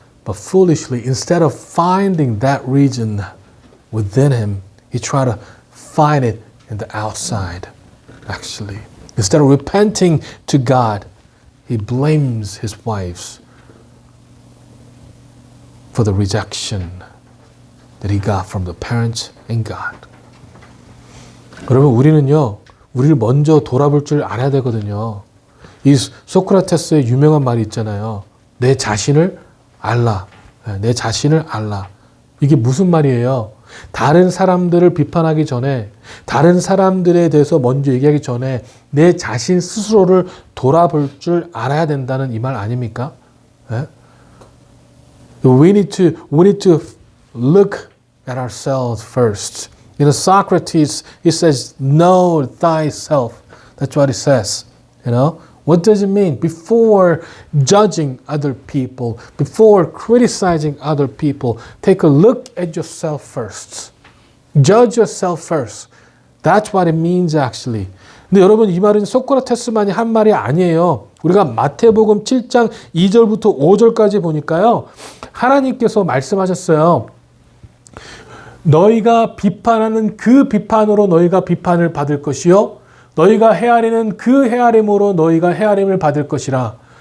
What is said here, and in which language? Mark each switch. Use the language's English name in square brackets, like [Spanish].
[English] But foolishly, instead of finding that region within him, he tried to find it in the outside, actually. Instead of repenting to God, he blames his wives for the rejection that he got from the parents and God. [Korean] 여러분, 우리를 먼저 돌아볼 줄 알아야 되거든요. 이 소크라테스의 유명한 말이 있잖아요. 내 자신을 알라. 내 자신을 알라. 이게 무슨 말이에요? 다른 사람들을 비판하기 전에, 다른 사람들에 대해서 먼저 얘기하기 전에 내 자신 스스로를 돌아볼 줄 알아야 된다는 이 말 아닙니까? 네? [English] We need to look at ourselves first. You know, Socrates, he says, know thyself. That's what he says. You know, what does it mean? Before judging other people, before criticizing other people, take a look at yourself first. Judge yourself first. That's what it means actually. [Korean] 근데 여러분, 이 말은 소크라테스만이 한 말이 아니에요. 우리가 마태복음 7장 2절부터 5절까지 보니까요, 하나님께서 말씀하셨어요. 너희가 비판하는 그 비판으로 너희가 비판을 받을 것이요, 너희가 헤아리는 그 헤아림으로 너희가 헤아림을 받을 것이라.